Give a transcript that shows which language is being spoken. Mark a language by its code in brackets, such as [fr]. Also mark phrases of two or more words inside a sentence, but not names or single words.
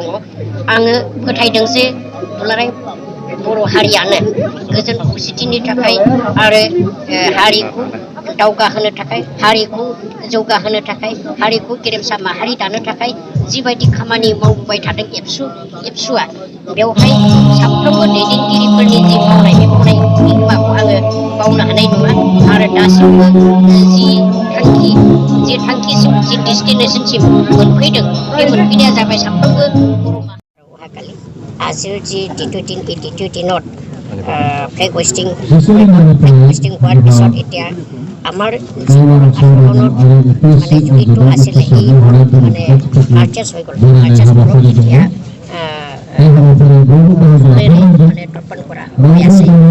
[brx] आङो फोथायदों जे दुलाराय बर' हारियानो गोजोन खौसेथिनि थाखाय आरो हारिखौ दावगाहोनो थाखाय, हारिखौ जौगाहोनो थाखाय, हारिखौ गेरेमसा माहारि दानो थाखाय जिबायदि खामानि मावबोबाय थादों एबसुआ, बेवहाय साफ्रोमबो दैदेनगिरिफोरनि जि मावनाय बे मावनाय बिहोमाखौ आङो बावनो हानाय नङा। आरो दासिमबो जि थांखिसिम, जि डेस्टिनेसनसिम मोनफैदों, बे मोनफैनाया जाबाय साफ्रोमबो बर' माहारि। [as] আজিৰ যি টি-20 টি-20ত [en] flag hoisting [as] হোৱাৰ পিছত এতিয়া আমাৰ যিবোৰ আন্দোলনত মানে জড়িত আছিলে এইবোৰ মানে মাৰ্চাৰ্ছ হৈ গ'ল। মাৰ্চাৰ্ছবোৰক এতিয়া মানে তৰ্পণ কৰা হৈ আছে।